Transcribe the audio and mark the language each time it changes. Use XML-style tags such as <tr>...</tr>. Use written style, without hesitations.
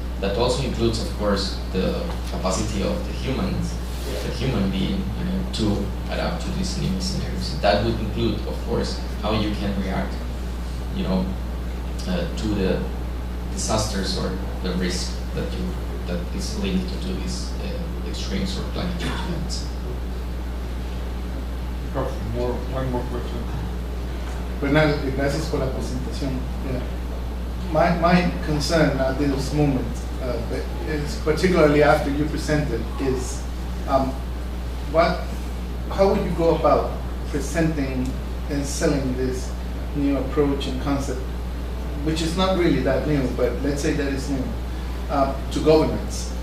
<en>That also includes, of course, the capacity of the human being, to adapt to these new scenarios. That would include, of course, how you can react, to the disasters or the risk that is linked to these extremes or climate change events. One more question.</en> <es>Bernal, gracias por la presentación.</es> <en>Yeah. My concern at this moment, is particularly after you presented, is how would you go about presenting and selling this new approach and concept, which is not really that new, but let's say that it's new, to governments?</en>